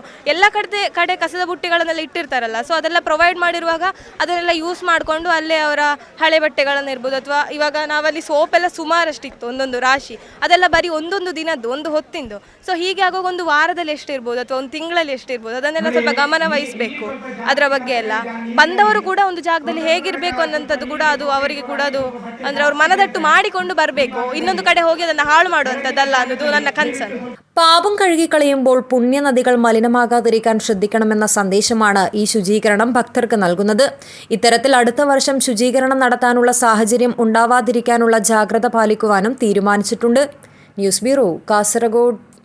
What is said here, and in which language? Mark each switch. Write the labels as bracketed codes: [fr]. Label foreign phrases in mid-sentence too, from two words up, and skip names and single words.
[kn] ಎಲ್ಲ ಕಡೆ ಕಸದ ಬುಟ್ಟಿಗಳನ್ನೆಲ್ಲ ಇಟ್ಟಿರ್ತಾರಲ್ಲ, ಸೊ ಅದೆಲ್ಲ ಪ್ರೊವೈಡ್ ಮಾಡಿರುವಾಗ ಅದನ್ನೆಲ್ಲ ಯೂಸ್ ಮಾಡಿಕೊಂಡು ಅಲ್ಲೇ ಅವರ ಹಳೆ ಬಟ್ಟೆಗಳನ್ನು ಇರ್ಬೋದು, ಅಥವಾ ಇವಾಗ ನಾವಲ್ಲಿ ಸೋಪೆಲ್ಲ ಸುಮಾರಷ್ಟಿತ್ತು, ಒಂದೊಂದು ರಾಶಿ, ಅದೆಲ್ಲ ಬರೀ ಒಂದೊಂದು ದಿನದ್ದು, ಒಂದು ಹೊತ್ತಿಂದು. ಸೊ ಹೀಗೆ ಆಗುವಾಗ ಒಂದು ವಾರದಲ್ಲಿ ಎಷ್ಟಿರ್ಬೋದು ಅಥವಾ ಒಂದು ತಿಂಗಳಲ್ಲಿ ಎಷ್ಟಿರ್ಬೋದು, ಅದನ್ನೆಲ್ಲ ಸ್ವಲ್ಪ ಗಮನ ವಹಿಸಬೇಕು. ಅದರ ಬಗ್ಗೆ ಎಲ್ಲ ಬಂದವರು ಕೂಡ ಒಂದು ಜಾಗದಲ್ಲಿ ಹೇಗಿರಬೇಕು ಅನ್ನೋಂಥದ್ದು ಕೂಡ ಅದು ಅವರಿಗೆ ಕೂಡ ಅದು ಅಂದರೆ ಅವ್ರು മനതಟ್ಟು ಮಾಡಿಕೊಂಡು ಬರಬೇಕು. ಇನ್ನೊಂದು ಕಡೆ ಹೋಗಿ ಅದನ್ನು ಹಾಳು ಮಾಡುವಂಥದ್ದಲ್ಲ ಅನ್ನೋದು ನನ್ನ കൺസേൺ. [ml] പാപം കഴുകിക്കളയുമ്പോൾ പുണ്യനദികൾ മലിനമാകാതിരിക്കാൻ ശ്രദ്ധിക്കണമെന്ന സന്ദേശമാണ് ഈ ശുചീകരണം ഭക്തർക്ക് നൽകുന്നത്. ഇത്തരത്തിൽ അടുത്ത വർഷം ശുചീകരണം നടത്താനുള്ള സാഹചര്യം ഉണ്ടാവാതിരിക്കാനുള്ള ജാഗ്രത പാലിക്കുവാനും തീരുമാനിച്ചിട്ടുണ്ട്. ന്യൂസ് ബ്യൂറോ, കാസർഗോഡ്.